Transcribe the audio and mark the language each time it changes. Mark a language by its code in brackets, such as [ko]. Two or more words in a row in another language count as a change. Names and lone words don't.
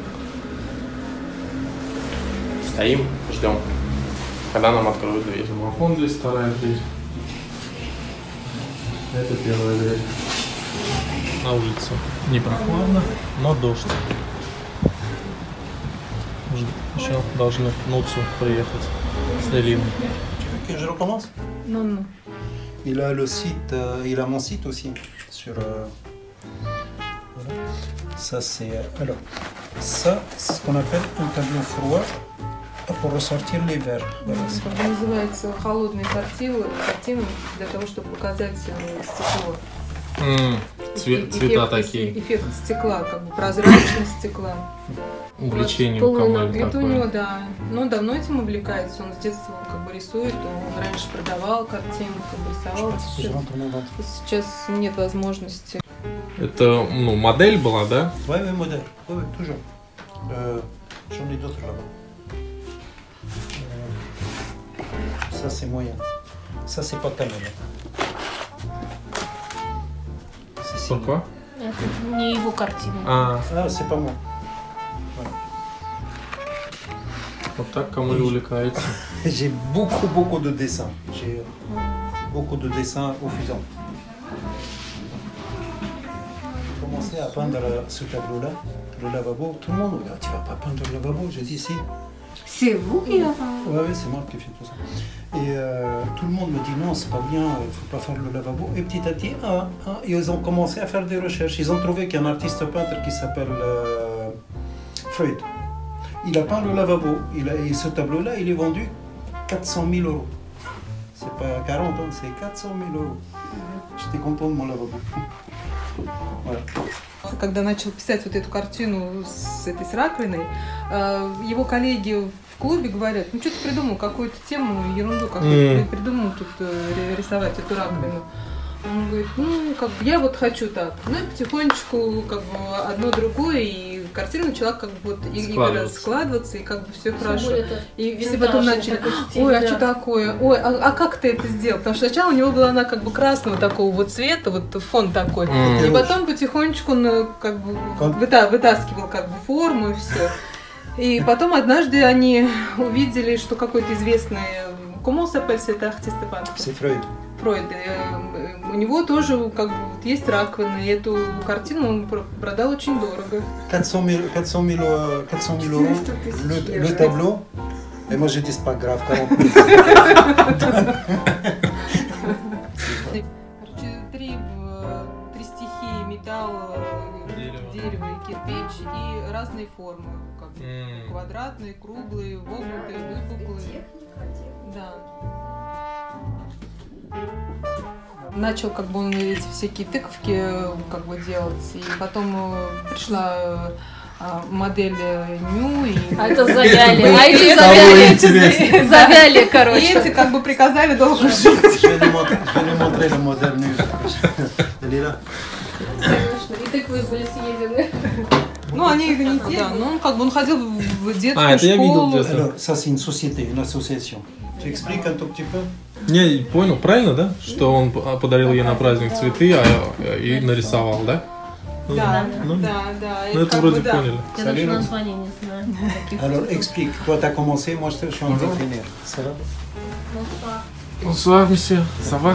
[ru] Стоим, ждем, когда нам откроют дверь. Домофон здесь, вторая дверь. Это первая дверь. На улице не прохладно, но дождь. Еще должны Нуцу приехать с Элиной. [fr] Que je recommence? Non, non. Il a le site, il a mon site aussi sur. Voilà. Ça c'est alors ça c'est ce qu'on appelle un tableau froid pour ressortir les verres. Voilà. [ru] Это называется холодные картины для того, чтобы показать стекло. Цвета такие. Эффект стекла, как бы прозрачность стекла. Увлечение у Камеля Это у такое. него, да. Но он давно этим увлекается. Он с детства как бы рисует. Он раньше продавал картины, как бы рисовал. Сейчас нет возможности. Это, модель была, да? [fr] Oui, oui, modèle. Oui, oui, toujours. J'en ai d'autres là-bas. Ça c'est moyen. Ça c'est pas Camel. Pourquoi? [ru] Это не его картина. [fr] Ah, c'est pas moi. [ru] Вот так Камель увлекается. [fr] J'ai beaucoup de dessins. J'ai beaucoup de dessins au fusain. J'ai commencé à peindre ce tableau-là, le lavabo. Tout le monde me dit, tu vas pas peindre le lavabo? J'ai dit si. C'est vous qui l'avez fait? Oui, c'est moi qui fais tout ça. Et tout le monde me dit non, c'est pas bien, il faut pas faire le lavabo. Et petit à petit, ils ont commencé à faire des recherches. Ils ont trouvé qu'il y a un artiste peintre qui s'appelle Freud. Il a peint le lavabo. Et ce tableau-là, il est vendu 400 000 euros. C'est pas 40, hein, c'est 400 000 euros. J'étais content de mon lavabo. Voilà. [ru] Когда начал писать вот эту картину с раковиной, его коллеги в клубе говорят, ну что ты придумал, какую-то тему, ерунду какую-то придумал тут рисовать эту раковину. Он говорит, как бы я вот хочу так. Ну и потихонечку как бы одно другое, и картина начала как бы складываться, и как бы все хорошо. И все потом начали, ой, а что такое? Ой, а как ты это сделал? Потому что сначала у него была она как бы красного такого вот цвета, вот фон такой. И потом потихонечку он как бы вытаскивал как бы форму и все. И потом однажды они увидели, что какой-то известный [fr] Comment s'appelle cet artiste peintre? C'est Freud. [ru] Фройд. У него тоже как бы есть раковина, и эту картину он продал очень дорого. [fr] 400 000 euros le tableau. Et moi j'ai dit c'est pas grave, 40 000. [ru] Три стихии: металл, дерево и кирпич, и разные формы, как бы квадратные, круглые, вогнутые, выпуклые. Да. Начал как бы он эти всякие тыковки как бы делать, и потом пришла модель Ню, и... А это завяли, а эти завяли, короче. И эти как бы приказали долго жить. [fr] Je vais lui montrer le modèle nu. Elle est là. [ru] Конечно, и тыквы были съедены. Ну, они их не съели, да, но как бы он ходил в детскую это я видел школу. где-то. [fr] Alors, ça c'est une société, une association. Tu expliques un tout petit peu? [ru] Не, понял, правильно, да? Что он подарил ей на праздник цветы и нарисовал, да? Да, Ну, да. Ну это вроде поняли. Я даже название не знаю. [fr] Alors explique, toi tu as commencé, moi je suis en train de finir. Ça va? Bonsoir, monsieur. Ça va?